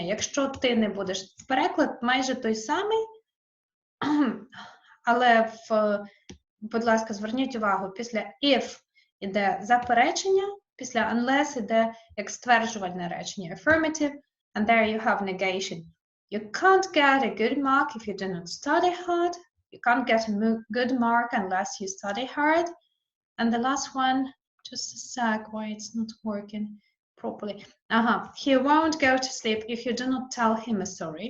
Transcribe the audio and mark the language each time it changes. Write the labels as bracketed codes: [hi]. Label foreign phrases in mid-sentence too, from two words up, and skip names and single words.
[uk] Якщо ти не будеш, переклад майже той самий, Але, будь ласка, зверніть увагу, після if іде заперечення, після unless іде як стверджувальне речення, [en] affirmative, and there you have negation. You can't get a good mark if you do not study hard. You can't get a good mark unless you study hard. And the last one, just a sec, why it's not working properly. He won't go to sleep if you do not tell him a story.